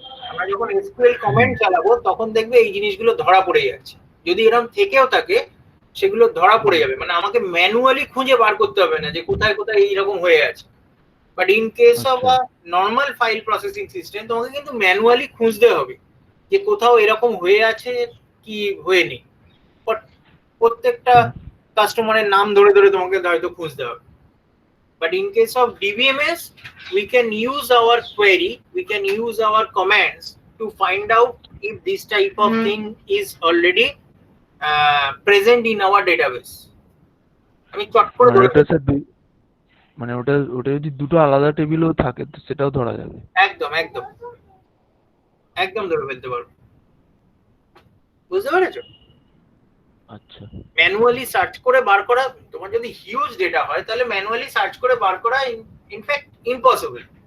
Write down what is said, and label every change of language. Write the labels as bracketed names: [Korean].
[Bangla] আমরা যখন SQL comment চালাবো তখন দেখবে এই জিনিসগুলো ধরা পড়ে যাচ্ছে, যদি এরকম থেকেও থাকে সেগুলো ধরা পড়ে যাবে, মানে আমাকে ম্যানুয়ালি খুঁজে বার করতে হবে না যে কোথায় কোথায় এইরকম হয়ে আছে। [English] but in case of a normal file processing system [Bangla] তোমাকে কিন্তু ম্যানুয়ালি খুঁজতে হবে যে কোথাও এরকম হয়ে আছে কি হয়নি, প্রত্যেকটা কাস্টমারের নাম ধরে ধরে তোমাকে হয়তো খুঁজতে হবে। [English] But in case of DBMS, we can use our query, we can use our commands to find out if this type of thing is already present in our database. [Bangla] আমি চট করে ধরে মানে ওটা যদি দুটো আলাদা টেবিলও থাকে তো সেটাও ধরা যাবে? একদম একদম একদম ধরে ফেলতে পারবো, বুঝতে পেরেছো? আচ্ছা, ম্যানুয়ালি সার্চ করে বার করা, তোমার যদি হিউজ ডেটা হয় তাহলে ম্যানুয়ালি সার্চ করে বার করা ইনফ্যাক্ট ইম্পসিবল।